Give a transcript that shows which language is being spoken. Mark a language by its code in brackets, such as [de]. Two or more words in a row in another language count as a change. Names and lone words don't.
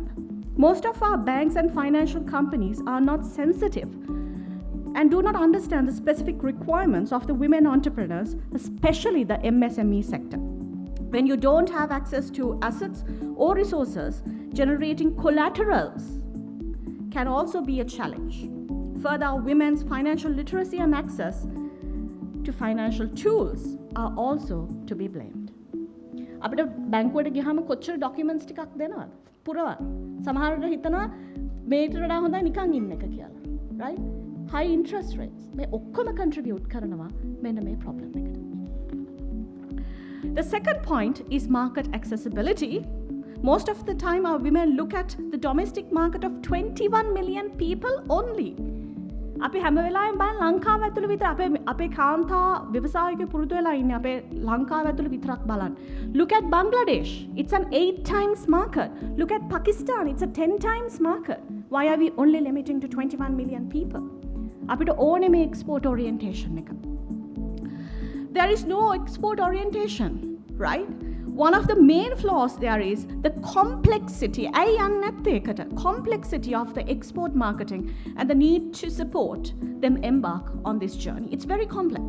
[en] Most of our banks and financial companies are not sensitive and do not understand the specific requirements of the women entrepreneurs, especially the MSME sector. When you don't have access to assets or resources, generating collaterals can also be a challenge. Further, women's financial literacy and access to financial tools are also to be blamed. [si] අපිට බැංකුවට ගියාම කොච්චර ඩොකියුමන්ට්ස් ටිකක් දෙනවද? පුරවන්න. සමහරවිට හිතනවා මේකට වඩා හොඳයි නිකන් ඉන්න එක කියලා. [en] Right? High interest rates. [si] මේ ඔක්කොම contribute කරනවා මෙන්න මේ problem එකට. [en] The second point is market accessibility. Most of the time our women look at the domestic market of 21 million people only. [si] අපි හැම වෙලාවෙම බලන ලංකාව ඇතුළේ විතර අපේ කාන්තා ව්‍යවසායික පුරුදු වෙලා ඉන්නේ අපේ ලංකාව ඇතුළේ විතරක් බලන්න. [en] Look at Bangladesh. It's an 8 times market. Look at Pakistan. It's a 10 times market. Why are we only limiting to 21 million people? [si] අපිට ඕනේ මේ [en] export orientation [si] එක. [en] There is no export orientation, right? One of the main flaws there is the complexity, complexity of the export marketing and the need to support them embark on this journey. It's very complex.